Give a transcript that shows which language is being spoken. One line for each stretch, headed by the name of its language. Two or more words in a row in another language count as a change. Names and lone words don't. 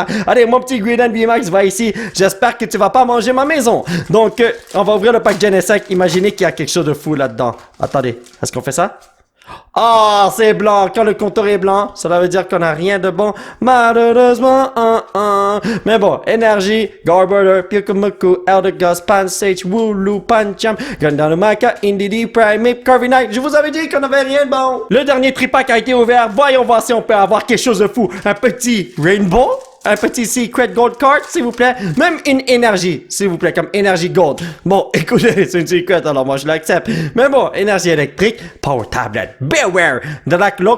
French: Allez, mon petit Greedent VMAX va ici. J'espère que tu vas pas manger ma maison. Donc, on va ouvrir le pack Genesect. Imaginez qu'il y a quelque chose de fou là-dedans. Attendez, est-ce qu'on fait ça? Ah, c'est blanc. Quand le contour est blanc, cela veut dire qu'on n'a rien de bon. Malheureusement, Mais bon, énergie, Garbodor, Pyukumoku, Eldegoss, Pansage, Wooloo, Pancham, Gundamaka, Indeedee, Primeape, Corviknight. Je vous avais dit qu'on n'avait rien de bon. Le dernier tripack a été ouvert. Voyons voir si on peut avoir quelque chose de fou. Un petit Rainbow. Un petit Secret Gold Card, s'il vous plaît. Même une énergie, s'il vous plaît, comme énergie Gold. Bon, écoutez, c'est une Secret, alors moi je l'accepte. Mais bon, énergie électrique, Power Tablet, Beware, Dracloak.